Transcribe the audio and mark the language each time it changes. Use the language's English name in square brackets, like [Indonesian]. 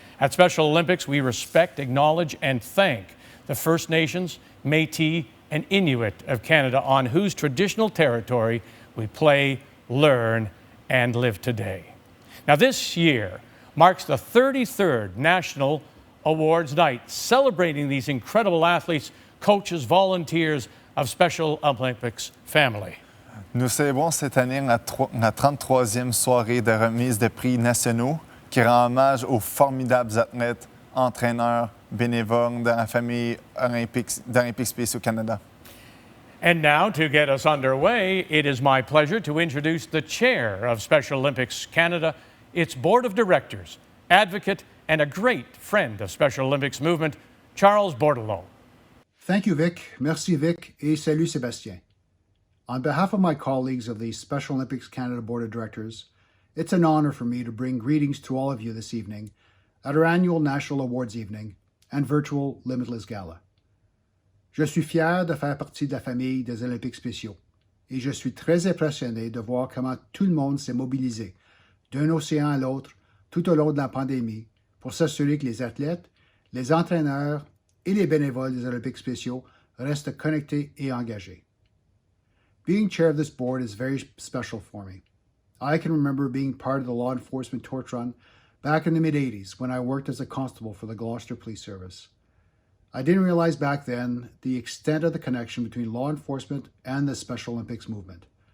[English] At Special Olympics, we respect, acknowledge, and thank the First Nations, Métis, and Inuit of Canada, on whose traditional territory we play, learn, and live today. Now, this year marks the 33rd National Awards Night, celebrating these incredible athletes, coaches, volunteers of Special Olympics family. [French] Nous célébrons cette année la 33e soirée de remise de prix nationaux qui rend hommage aux formidables athlètes, entraîneurs, bénévoles de la famille d'Olympiques Spéciaux Canada. [English] And now, to get us underway, it is my pleasure to introduce the chair of Special Olympics Canada, its board of directors, advocate, and a great friend of Special Olympics movement, Charles Bordelot. Thank you, Vic. [French] Merci, Vic. Et salut, Sebastien. [English] On behalf of my colleagues of the Special Olympics Canada Board of Directors, it's an honor for me to bring greetings to all of you this evening at our annual National Awards Evening and virtual Limitless Gala. [French] Je suis fier de faire partie de la famille des Olympiques spéciaux et je suis très impressionné de voir comment tout le monde s'est mobilisé d'un océan à l'autre tout au long de la pandémie pour s'assurer que les athlètes, les entraîneurs et les bénévoles des Olympiques spéciaux restent connectés et engagés. [English] Being chair of this board is very special for me. I can remember being part of the law enforcement torch run back in the mid-'80s when I worked as a constable for the Gloucester Police Service. I didn't realize back then the extent of the connection between law enforcement and the Special Olympics movement.